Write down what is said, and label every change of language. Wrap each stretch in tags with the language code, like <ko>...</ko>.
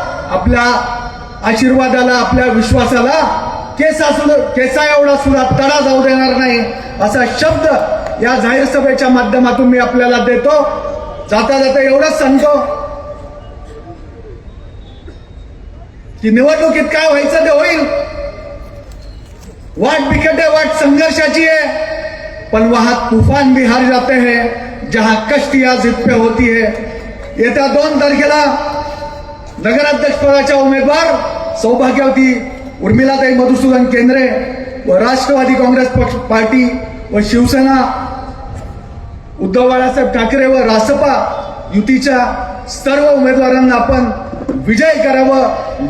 <mr>आपल्या आशीर्वादाला, आपल्या विश्वासाला केसा एवढा सुद्धा तडा जाऊ देणार नाही, असा शब्द या जाहीर सभेच्या माध्यमातून मी आपल्याला देतो. जाता जाता एवढंच सांगतो की निवडणुकीत काय व्हायचं ते होईल.</mr> <hi>वाट बिकट है,</hi> <mr>वाट संघर्षाची</mr> <hi>है,</hi> <mr>पण</mr> <hi>वहां तूफान भी हार जाते हैं जहां कश्तियां जिद पे होती है.</hi> <mr>येत्या 2 तारखेला नगराध्यक्ष पदाच्या उमेदवार सौभाग्यवती उर्मिलाताई मधुसूदन केंद्रे व राष्ट्रवादी काँग्रेस पक्ष पार्टी व शिवसेना उद्धव बाळासाहेब ठाकरे व रासपा युतीच्या सर्व उमेदवारांना आपण विजय करावं.</mr>